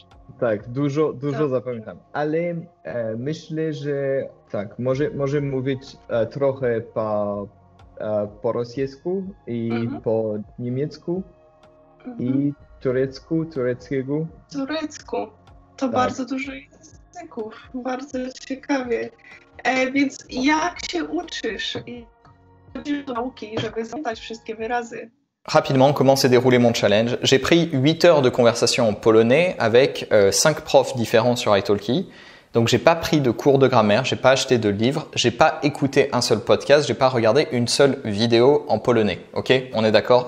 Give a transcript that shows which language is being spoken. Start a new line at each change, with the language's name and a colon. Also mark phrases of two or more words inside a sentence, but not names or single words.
Polish: Tak, dużo zapamiętam, ale myślę, że tak, może mówić trochę po rosyjsku i po niemiecku i tureckiego. To tak. Bardzo dużo języków, bardzo ciekawie. Więc jak się uczysz? Chodzisz do nauki, żeby zapamiętać wszystkie wyrazy.
French: Rapidement, comment s'est déroulé mon challenge? J'ai pris 8 heures de conversation en polonais avec 5 profs différents sur italki. Donc j'ai pas pris de cours de grammaire, j'ai pas acheté de livres, j'ai pas écouté un seul podcast, j'ai pas regardé une seule vidéo en polonais. Ok, on est d'accord?